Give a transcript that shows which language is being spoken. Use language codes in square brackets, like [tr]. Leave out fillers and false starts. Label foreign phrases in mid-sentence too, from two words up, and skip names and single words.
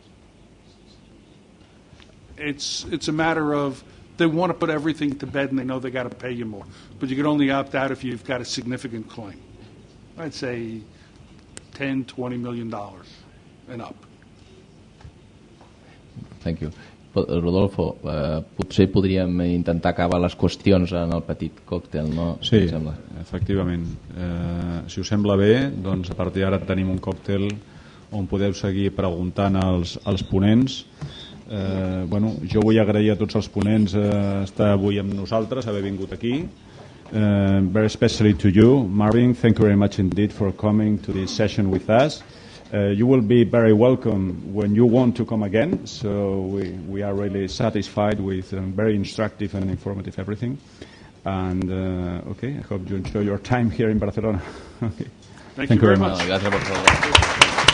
[en] It's a matter of they want to put everything to bed and they know they got to pay you more. But you can only opt out if you've got a significant claim. I'd say $10, $20 million and up. Thank you. [ca] Rodolfo, potser podríem intentar acabar les qüestions en el petit còctel, no? Sí, efectivament. Si us sembla bé, doncs a partir d'ara tenim un còctel on podeu seguir preguntant als ponents. Jo vull agrair a tots els ponents estar avui amb nosaltres, haver vingut aquí. [en] Very especially to you, Marvin. Thank you very much indeed for coming to this session with us. You will be very welcome when you want to come again, so we are really satisfied with very instructive and informative everything. And okay, I hope you enjoy your time here in Barcelona. Okay. Thank you very much. [ca] Gràcies per favor.